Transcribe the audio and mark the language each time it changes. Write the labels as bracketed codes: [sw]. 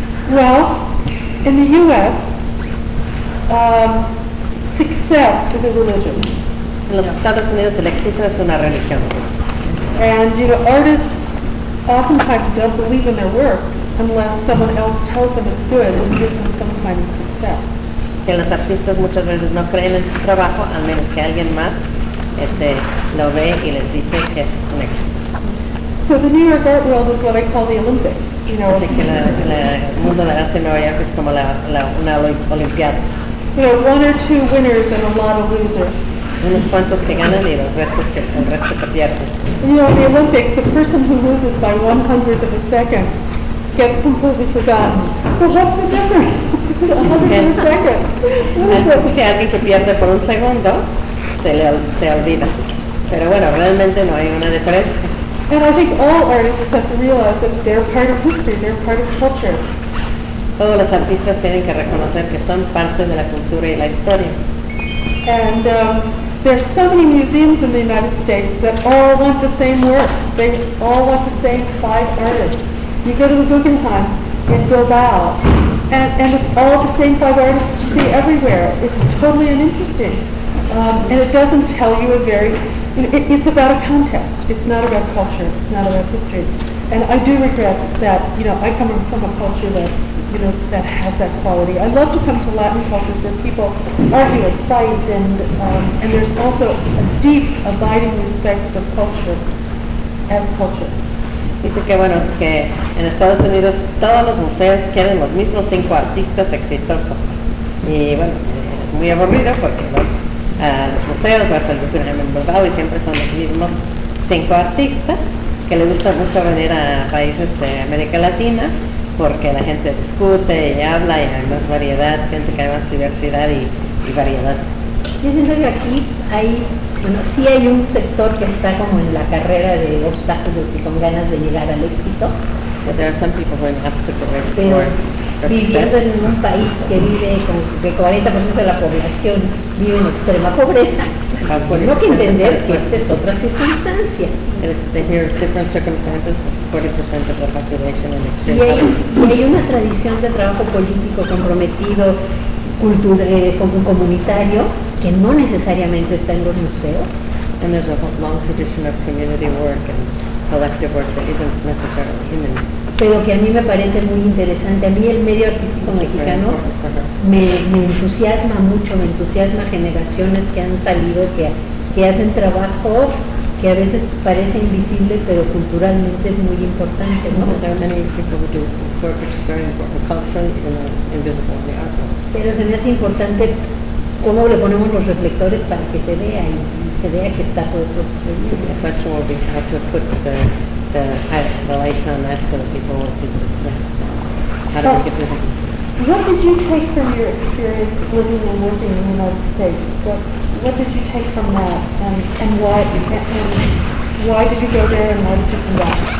[en] Well, in the U.S., success is a religion. [es] En los Estados Unidos el éxito es una religión. [en] And artists oftentimes don't believe in their work unless someone else tells them it's good and gives them some kind of success. [es] Que los artistas muchas veces no creen en su trabajo al menos que alguien más lo ve y les dice que es un éxito. [en] So the New York art world is what I call the Olympics. [es] Así que el mundo del arte en Nueva York es como una olimpiada. [en] One or two winners and a lot of losers. [es] Unos cuantos que ganan y los restos que el resto que pierden. [en] The Olympics, the person who loses by 1/100 of a second gets completely forgotten. But what's the difference? It's 1/100 of a second. [es] Si alguien que pierde por un segundo, se olvida. Pero bueno, realmente no hay una diferencia. [en] And I think all artists have to realize that they're part of history, they're part of culture. [es] Todos los artistas tienen que reconocer que son parte de la cultura y la historia. [en] And there are so many museums in the United States that all want the same work. They all want the same five artists. You go to the Guggenheim in Bilbao, and it's all the same five artists you see everywhere. It's totally uninteresting. And it doesn't tell you a very... It's about a contest. It's not about culture. It's not about history. And I do regret that, I come from a culture that, that has that quality. I love to come to Latin cultures where people argue and fight, and there's also a deep, abiding respect for culture as culture. [es] Dice que, bueno, que en Estados Unidos todos los museos quieren los mismos cinco artistas exitosos. Y, bueno, es muy aburrido porque los museos, vas al Guggenheim en Bilbao y siempre son los mismos cinco artistas, que le gusta mucho venir a países de América Latina porque la gente discute y habla y hay más variedad, siente que hay más diversidad y variedad. Yo siento que aquí hay, sí hay un sector que está como en la carrera de obstáculos y con ganas de llegar al éxito. [en] But there are some people who are in obstacles [es] viviendo en un país que vive con que 40% de la población vive en extrema pobreza. Tengo que entender que esta es otra circunstancia. [en] They hear different circumstances, 40% of the population in extreme poverty. [es] Y hay una tradición de trabajo político comprometido, comunitario, que no necesariamente está en los museos. [en] And there's a long tradition of community work and collective work that isn't necessarily in the museum. [es] pero que a mí me parece muy interesante. A mí el medio artístico mexicano me entusiasma mucho, me entusiasma generaciones que han salido, que hacen trabajo que a veces parece invisible, pero culturalmente es muy importante, ¿no? [en] There are many people who do work which is very important culturally, even though it's invisible in the art world. [es] Pero se me hace importante cómo le ponemos los reflectores para que se vea y se vea que está todo esto sucediendo. [en] The question will be how to put the lights on that so that people will see what's there. How do we get to that? What did you take from your experience living and working in the United States? What did you take from that, and why did you go there, and why did you come back?